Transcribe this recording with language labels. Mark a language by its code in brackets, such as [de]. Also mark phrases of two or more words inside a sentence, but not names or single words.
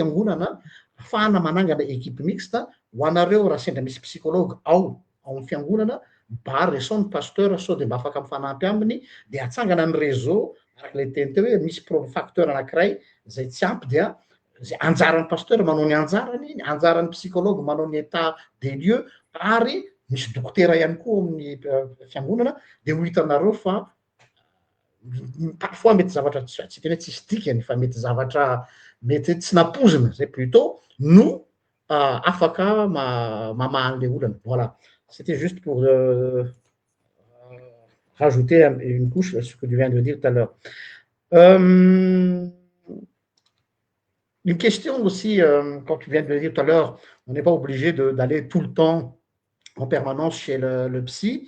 [mg] fiangonana afahana manangana [fr] équipe mixte [mg] ho anareo raha sendra misy psychologue ao amin'ny fiangonana bary sao ny pasteur sao de mba afaka mifanampy aminy de atsangana ny réseau arak'le teny teo hoe misy facteur anankiray zay tsy ampy dia zay anjaran'ny pasteur manao ny anjarany anjaran'ny psychologue manao ny [fr] état des lieux [mg] ary misy dokotera ihany koa amin'ny fiangonana de ho hitanareo fa parfois mety zavatra tsy tena tsisy dikany fa mety zavatra mety tsy nampozina zay plutôt no afaka mamaha an'le olana [fr] voilà c'était juste pour rajouter une couche sur ce que tu viens de dire tout à l'heure. Une question aussi, quand tu viens de le dire tout à l'heure, on n'est pas obligé d'aller tout le temps en permanence chez le psy.